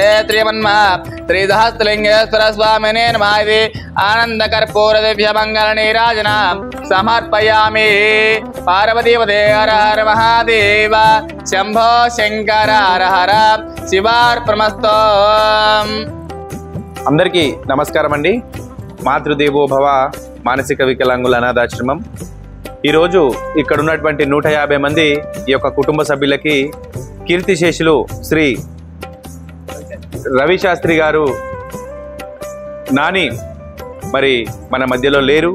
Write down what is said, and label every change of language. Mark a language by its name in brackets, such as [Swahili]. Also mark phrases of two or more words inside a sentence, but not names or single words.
[Sanskrit] श्रीसहस्रलिंगेश्वर स्वामिने नमः। इति आनन्दकर्पूरदिव्यमङ्गलनीराजनां समर्पयामि। पार्वतीपते हर हर महादेव शंभो शंकर हर हर शिवार्पणमस्तु। [Telugu] అందరికీ నమస్కారం అండి। మాతృదేవో భవ మానసిక వికలాంగుల అనాథాశ్రమం ఈరోజు ఇక్కడ ఉన్నటువంటి 150 మంది ఈ యొక్క కుటుంబ సభ్యులకి కీర్తిశేషులు శ్రీ రవి శాస్త్రి గారు నాని మరి మన మధ్యలో లేరు।